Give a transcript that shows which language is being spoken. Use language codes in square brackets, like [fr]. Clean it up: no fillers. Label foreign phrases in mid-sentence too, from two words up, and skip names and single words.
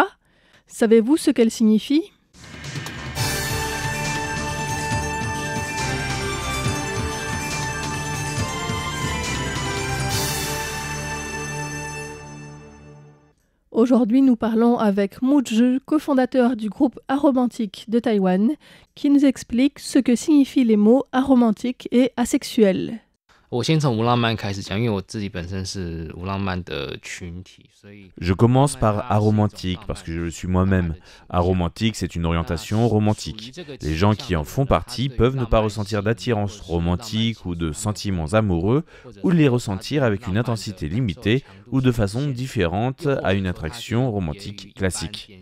[fr] Savez-vous ce qu'elle signifie? Aujourd'hui, nous parlons avec Mu Zhi, cofondateur du groupe Aromantique de Taïwan, qui nous explique ce que signifient les mots aromantique et asexuel. [zh] 我先从无浪漫开始讲，因为我自己本身是无浪漫的群体，所以 [fr] Je commence par aromantique parce que je le suis moi-même. Aromantique, c'est une orientation romantique. Les gens qui en font partie peuvent ne pas ressentir d'attirance romantique ou de sentiments amoureux, ou les ressentir avec une intensité limitée ou de façon différente à une attraction romantique classique.